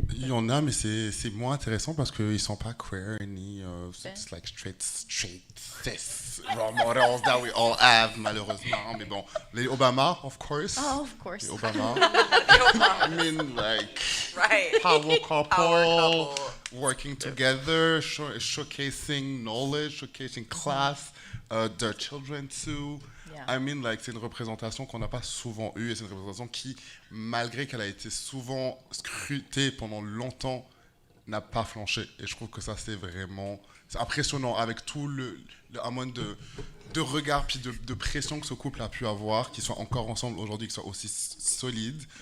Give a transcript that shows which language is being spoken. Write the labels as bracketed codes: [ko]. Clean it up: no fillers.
[fr] Il y en a, mais c'est moins intéressant parce qu'ils sont pas queer ni [en] it's like straight cis role models that we all have, [fr] malheureusement. Mais bon, les Obama, [en] of course. Oh, of course. [fr] Les Obama. [en] I mean, like, power couple, working together, showcasing knowledge, showcasing class, their children too. I mean, like, [fr] c'est une représentation qu'on n'a pas souvent eue, et c'est une représentation qui, malgré qu'elle a été souvent scrutée pendant longtemps, n'a pas flanché. Et je trouve que ça, c'est impressionnant, avec tout le amont de regard puis de pression que ce couple a pu avoir, qu'ils soient encore ensemble aujourd'hui, qu'ils soient aussi solides.